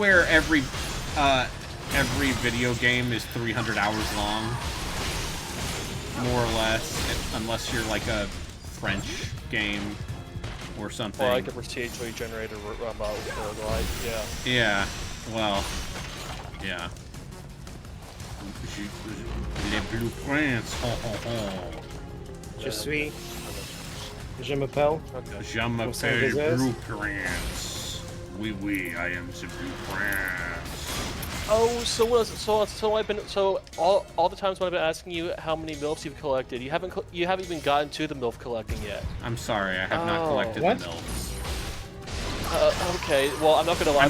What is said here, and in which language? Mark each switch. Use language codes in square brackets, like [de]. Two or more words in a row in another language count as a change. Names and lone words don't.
[en] where every video game is 300 hours long, more or less, unless you're like a French game or something. Or like a procedurally generated roguelike, yeah. Yeah, well, yeah. [fr] Les blueprints, ho ho ho. Je suis. Je m'appelle. Okay. Je m'appelle Des blueprints. Oui, oui, [en] I am the blueprints. Oh, so all the times when I've been asking you how many MILFs you've collected, you haven't even gotten to the MILF collecting yet. I'm sorry, I have not collected what? the MILFs. Okay, well I'm not gonna elaborate.